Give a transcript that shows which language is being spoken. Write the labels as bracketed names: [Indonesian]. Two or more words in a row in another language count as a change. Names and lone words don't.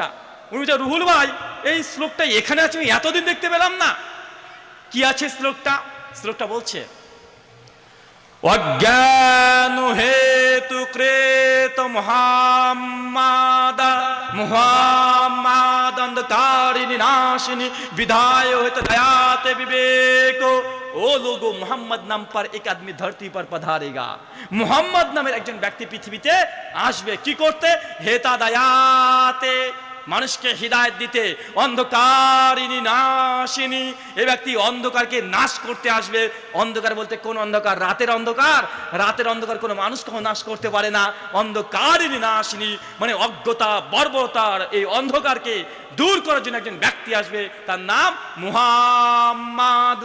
[Bangla] উনি বলছে রুহুল ভাই এই শ্লোকটা এখানে আছে, আমি এতদিন দেখতে পেলাম না। কি আছে শ্লোকটা? শ্লোকটা বলছে [Sanskrit] অজ্ঞান হেতু কৃত মুহাম্মাদ अंधकारिणी नाशिनी विधाय हित दयाते विवेक। [Hindi] ओ लोगो मोहम्मद नाम पर एक आदमी धरती पर पधारेगा। [Bangla] মোহাম্মদ নামের একজন ব্যক্তি পৃথিবীতে আসবে কি করতে? হেতা দয়াতে মানুষকে হিদায়াত দিতে, [Sanskrit] অন্ধকারিনী নাশিনী, [Bangla] এই ব্যক্তি অন্ধকারকে নাশ করতে আসবে। অন্ধকার বলতে কোন অন্ধকার? রাতের অন্ধকার। রাতের অন্ধকার কোনো মানুষ কখনো নাশ করতে পারে না। [Sanskrit] অন্ধকারিনী নাশিনী [Bangla] মানে অজ্ঞতা, বর্বরতার এই অন্ধকারকে দূর করার জন্য একজন ব্যক্তি আসবে, তার নাম মুহাম্মদ।